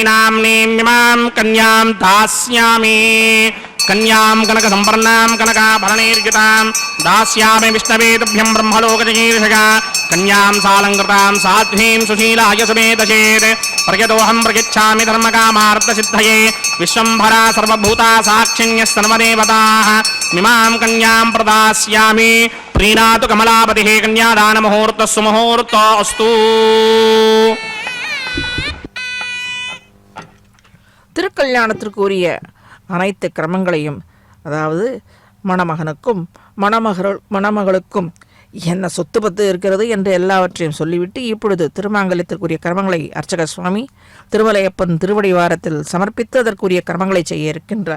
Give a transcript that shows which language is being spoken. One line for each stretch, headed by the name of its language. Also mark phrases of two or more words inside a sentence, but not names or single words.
Sanskrit: नाम्नीमिमां कन्यां दास्यामि कन्यां कनक संपन्नां कनकाभरणैर्युतां दास्यामि विष्णवे तुभ्यं ब्रह्मलोकजगीर्षया कन्यां सालङ्कृतां साध्वीं सुशीलाय सुमेधचेत् प्रयतोऽहं प्रयच्छामि धर्मकामार्थसिद्धये विश्वम्भरा सर्वभूता साक्षिण्यः सर्वदेवताः मिमां कन्यां प्रदास्यामि प्रीणातु कमलापतिः कन्यादानमुहूर्तः सुमुहूर्तोऽस्तु
Tamil: திருக்கல்யாணத்திற்குரிய அனைத்து கிரமங்களையும், அதாவது மணமகனுக்கும் மணமகளுக்கும் என்ன சொத்து பத்து இருக்கிறது என்று எல்லாவற்றையும் சொல்லிவிட்டு இப்பொழுது திருமாங்கல்யத்திற்குரிய கிரமங்களை அர்ச்சக சுவாமி திருமலையப்பன் திருவடி வாரத்தில் சமர்ப்பித்து அதற்குரிய கிரமங்களை செய்ய இருக்கின்றார்.